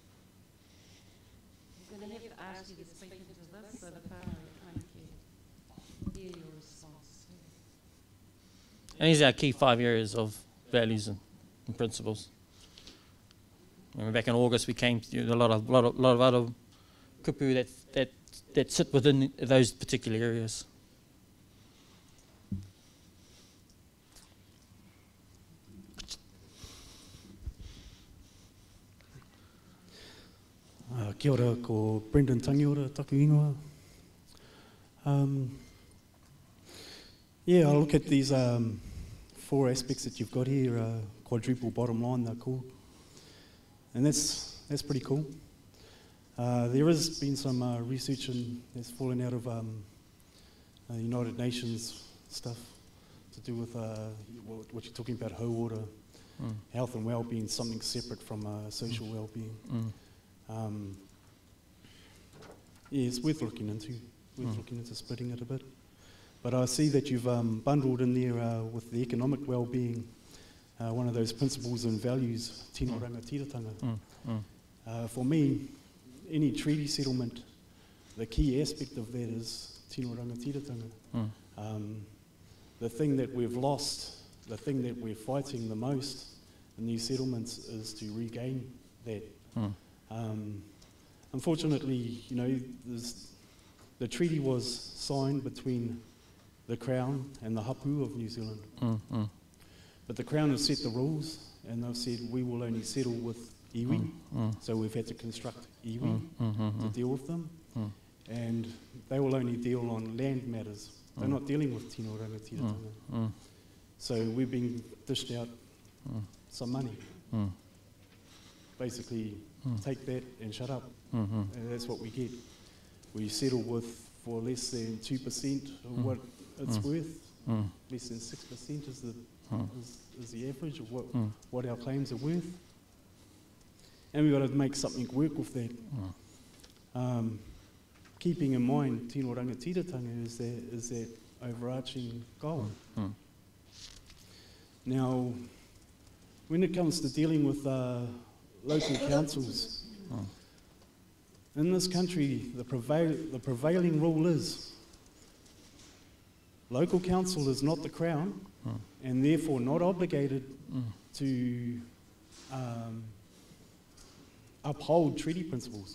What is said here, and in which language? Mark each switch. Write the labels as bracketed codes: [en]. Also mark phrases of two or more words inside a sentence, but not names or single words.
[en] I'm going to have to ask you to speak into this so that Whānau kind of hear your response. And these are our key 5 areas of values and principles. Remember back in August we came to a lot of other kupu that sit within those particular areas. [mi] Kia ora, ko Brendan Tangiora, taku ingoa. [en] Yeah, I'll look at these 4 aspects that you've got here, quadruple bottom line, they're called. And that's pretty cool. There has been some research that's fallen out of United Nations stuff to do with what you're talking about, whole water, health and well-being, something separate from social well-being. Yeah, it's worth looking into splitting it a bit. But I see that you've bundled in there with the economic well-being, one of those principles and values, [mi] tino rangatiratanga. [en] For me, any treaty settlement, the key aspect of that is [mi] tino rangatiratanga. [en] The thing that we've lost, the thing that we're fighting the most in these settlements is to regain that. Unfortunately, you know, the treaty was signed between the Crown and the Hapu of New Zealand. But the Crown has set the rules, and they've said we will only settle with iwi. So we've had to construct iwi to deal with them, and they will only deal on land matters. They're not dealing with [mi] tino rangatiratanga. [en] So we've been dished out some money. Basically, take that and shut up. And that's what we get. We settle with for less than 2% of what it's worth. Less than 6% is the average of what our claims are worth. And we've got to make something work with that. Keeping in mind [mi] tino rangatiratanga [en] is that overarching goal. Now, when it comes to dealing with local councils, in this country, the prevailing rule is local council is not the Crown, and therefore not obligated to uphold treaty principles.